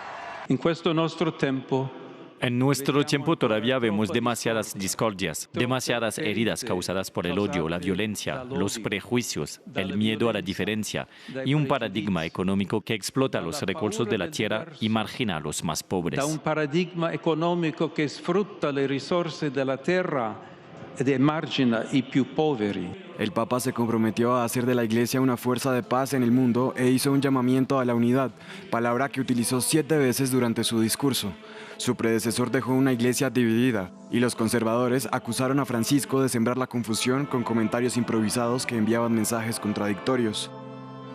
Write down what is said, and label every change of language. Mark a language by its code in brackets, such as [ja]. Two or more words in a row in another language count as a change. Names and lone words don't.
[es] En nuestro tiempo todavía vemos demasiadas discordias, demasiadas heridas causadas por el odio, la violencia, los prejuicios, el miedo a la diferencia y un paradigma económico que explota los recursos de la tierra y margina a los más pobres. [it] Un paradigma económico que sfrutta le risorse della terra ed emargina i più poveri. [es] El Papa se comprometió a hacer de la Iglesia una fuerza de paz en el mundo e hizo un llamamiento a la unidad, palabra que utilizó 7 veces durante su discurso. Su predecesor dejó una Iglesia dividida y los conservadores acusaron a Francisco de sembrar la confusión con comentarios improvisados que enviaban mensajes contradictorios.